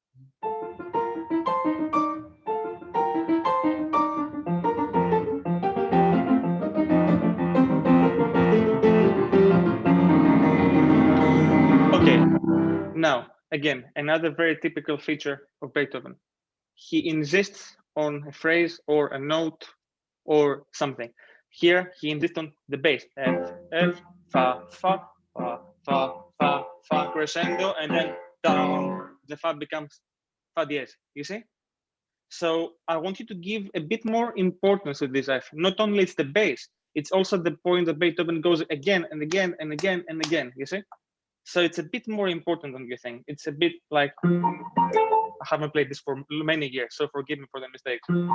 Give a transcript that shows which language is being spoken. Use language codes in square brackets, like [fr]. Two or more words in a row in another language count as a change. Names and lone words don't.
[en] Okay, now, again, another very typical feature of Beethoven. He insists on a phrase or a note or something. Here he insists on the bass. F, F, fa, fa, fa, fa, fa, fa, crescendo, and then down. The fa becomes [ro] fa diez. [en] You see? So I want you to give a bit more importance to this F. Not only it's the bass, it's also the point that Beethoven goes again and again and again and again. You see? So it's a bit more important than you think. It's a bit like, I haven't played this for many years, so forgive me for the mistakes.